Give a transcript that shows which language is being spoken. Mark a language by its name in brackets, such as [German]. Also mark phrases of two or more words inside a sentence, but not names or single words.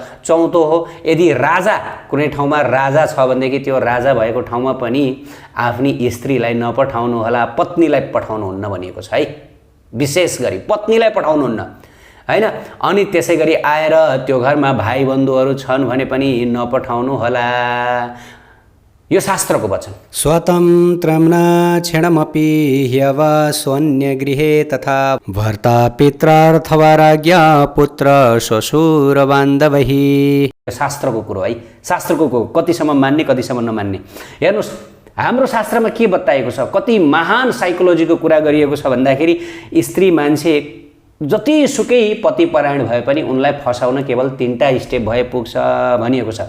[Nepali] चौथो हो, यदि राजा, कुनै ठाउँमा राजा छ भनेदेखि त्यो राजा भएको ठाउँमा पनि आफ्नी स्त्रीलाई नपठाउनु होला। पत्नीलाई पठाउनुहुन्न भनिएको छ है। विशेष गरी पत्नीलाई पठाउनुहुन्न। हैन। अनि त्यसै गरी आएर त्यो घरमा भाइ बन्धुहरू छन् भने पनि नपठाउनु होला। यो शास्त्रको वचन। [Sanskrit] स्वतन्त्रं न क्षणमपि ह्यवा स्वन्यगृहे तथा भर्ता पित्रार्थवा राज्ञा पुत्र श्वशुर बान्धवैः। [Nepali] शास्त्रको कुरो है, शास्त्रको कतिसम्म मान्ने कतिसम्म नमान्ने। हेर्नुहोस् हाम्रो शास्त्रमा के बताएको छ, कति महान साइकोलोजीको कुरा गरिएको छ भन्दाखेरि स्त्री मान्छे जतिसुकै पतिपरायण भए पनि उनलाई फसाउन केवल 3टा स्टेप भए पुग्छ भनिएको छ।